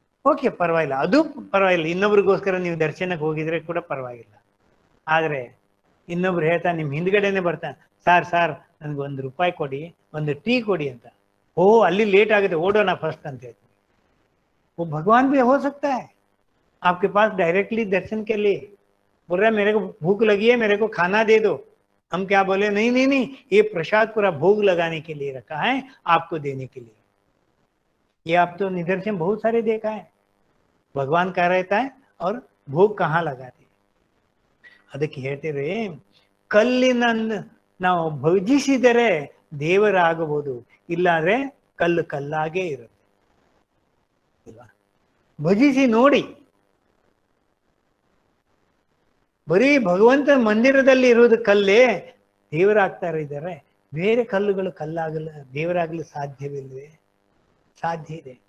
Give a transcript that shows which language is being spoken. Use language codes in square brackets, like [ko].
[kn] Okay, ಪರವಾಗಿಲ್ಲ, ಅದು ಪರವಾಗಿಲ್ಲ. ಇನ್ನೊಬ್ರಿಗೋಸ್ಕರ ನೀವು ದರ್ಶನಕ್ಕೆ ಹೋಗಿದ್ರೆ ಕೂಡ ಪರವಾಗಿಲ್ಲ. ಆದ್ರೆ ಇನ್ನೊಬ್ರು ಹೇಳ್ತಾ ನಿಮ್ ಹಿಂದ್ಗಡೆನೆ ಬರ್ತಾನೆ, ಸಾರ್ ನನ್ಗೆ ₹1 ಕೊಡಿ, ಒಂದು ಟೀ ಕೊಡಿ ಅಂತ. ಓ ಅಲ್ಲಿ ಲೇಟ್ ಆಗುತ್ತೆ, ಓಡೋಣ ಫಸ್ಟ್ ಅಂತ ಹೇಳ್ತೀವಿ. [hi] वो भगवान भी हो सकता है आपके पास डायरेक्टली दर्शन के लिए बोल रहा है मेरे को भूख लगी है, मेरे को खाना दे दो। हम क्या बोले? नहीं नहीं नहीं, ये प्रसाद पूरा भोग लगाने के लिए रखा है, आपको देने के लिए। ये आप तो निदर्शन बहुत सारे देखा है, भगवान कहाँ रहता है और भोग कहाँ लगाते। [kn] ಅದಕ್ಕೆ ಹೇಳ್ತೇವೆ, ಕಲ್ಲಿನಂದು ನಾವು ಭಜಿಸಿದರೆ ದೇವರಾಗಬಹುದು, ಇಲ್ಲಾಂದ್ರೆ ಕಲ್ಲು ಕಲ್ಲಾಗೇ ಇರುತ್ತೆ. ಭಜಿಸಿ ನೋಡಿ. ಬರೀ ಭಗವಂತ ಮಂದಿರದಲ್ಲಿ ಇರುವುದು ಕಲ್ಲೇ ದೇವರಾಗ್ತಾ ಇದ್ದಾರೆ, ಬೇರೆ ಕಲ್ಲುಗಳು ಕಲ್ಲಾಗಲ್ಲ, ದೇವರಾಗಲು ಸಾಧ್ಯವಿಲ್ವೇ? ಸಾಧ್ಯ ಇದೆ.